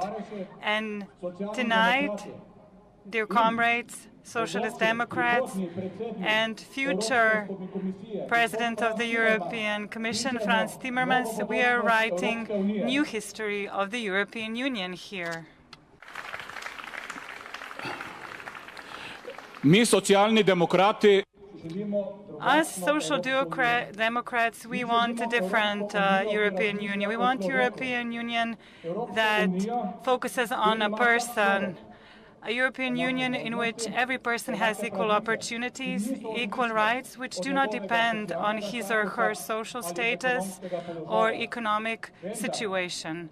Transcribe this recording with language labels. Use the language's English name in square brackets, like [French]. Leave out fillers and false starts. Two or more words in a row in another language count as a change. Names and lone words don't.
[English] And tonight, dear comrades, Socialist Democrats, and future President of the European Commission, Franz Timmermans, we are writing new history of the European Union here. [Slovenian] Mi, socialni demokrati, [English] Us Social Democrats, we want a different European Union. We want a European Union that focuses on a person, a European Union in which every person has equal opportunities, equal rights, which do not depend on his or her social status or economic situation.